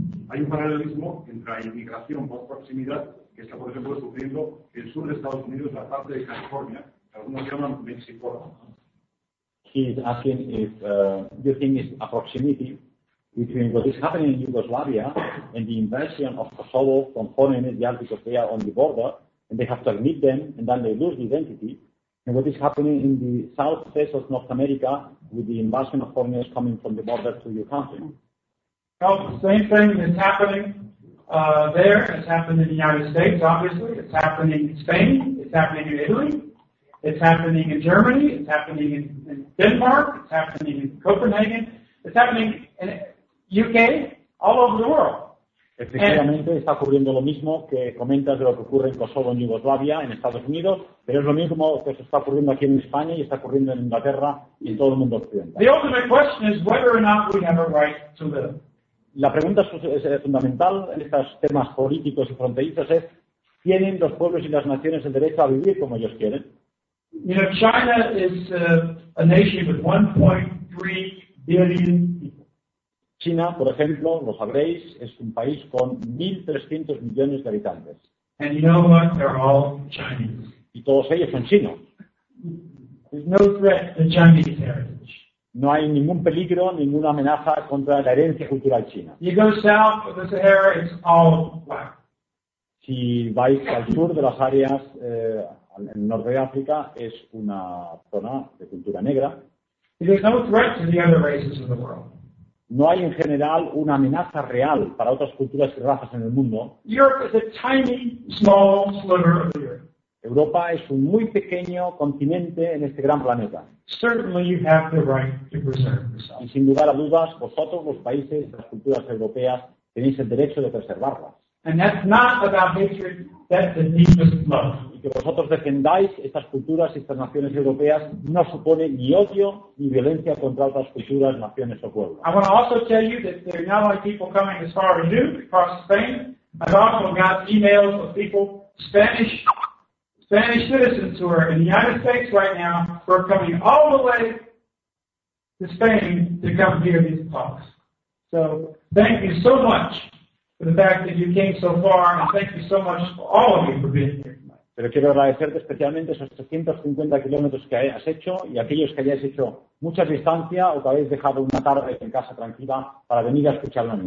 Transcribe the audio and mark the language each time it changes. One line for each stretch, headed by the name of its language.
Spanish: Hay un paralelismo entre la inmigración por proximidad que está, por ejemplo, sucediendo en el sur de Estados Unidos, la parte de California, que algunos llaman México.
English: He is asking if you think it's a proximity between what is happening in Yugoslavia and the invasion of Kosovo from foreigners just because they are on the border and they have to admit them and then they lose the identity. And what is happening in the south face of North America with the invasion of foreigners coming from the border to your country? Well, the same thing is happening there. It's happened in the United States, obviously. It's happening in Spain. It's happening in Italy. It's happening in Germany. It's happening in Denmark. It's happening in Copenhagen. It's happening in UK, all over the world.
Spanish: Efectivamente, está ocurriendo lo mismo que comentas de lo que ocurre en Kosovo, en Yugoslavia, en Estados Unidos, pero es lo mismo que se está ocurriendo aquí en España y está ocurriendo en Inglaterra y en todo el mundo occidental.
English: The ultimate question is whether or not we have a right to live.
Spanish: La pregunta es fundamental en estos temas políticos y fronterizos es, ¿tienen los pueblos y las naciones el derecho a vivir como ellos quieren?
English: You know, China is a nation with 1.3 billion
Spanish: China, por ejemplo, lo sabréis, es un país con 1.300 millones de habitantes.
English: And you know what? They're all Chinese.
Spanish: Y todos ellos son chinos.
English: There's no threat to Chinese heritage.
Spanish: No hay ningún peligro, ninguna amenaza contra la herencia cultural china.
English: You go south of the Sahara, it's all black.
Spanish: Si vais al sur de las áreas, en el norte de África, es una zona de cultura negra.
English: There's no threat to the other races of the world.
Spanish: No hay en general una amenaza real para otras culturas y razas en el mundo.
English: Europe is a tiny, small sliver of the earth.
Spanish: Europa es un muy pequeño continente en este gran planeta.
English: Certainly you have the right to preserve yourself.
Spanish: Y sin lugar a dudas, vosotros, los países, las culturas europeas, tenéis el derecho de preservarlas.
English: And that's not about hatred, that's the deepest love.
Spanish: Y que vosotros defendáis estas culturas y estas naciones europeas no supone ni odio ni violencia contra otras culturas, naciones o pueblos.
English: I want to also tell you that there are now people coming as far as New across Spain. I've also got emails of people, Spanish citizens who are in the United States right now, who are coming all the way to Spain to come hear these talks. So thank you so much for the fact that you came so far, and thank you so much for all of you for being here.
Spanish: Pero quiero agradecerte especialmente esos 350 kilómetros que has hecho y aquellos que hayáis hecho mucha distancia o que habéis dejado una tarde en casa tranquila para venir a escucharlo a mí.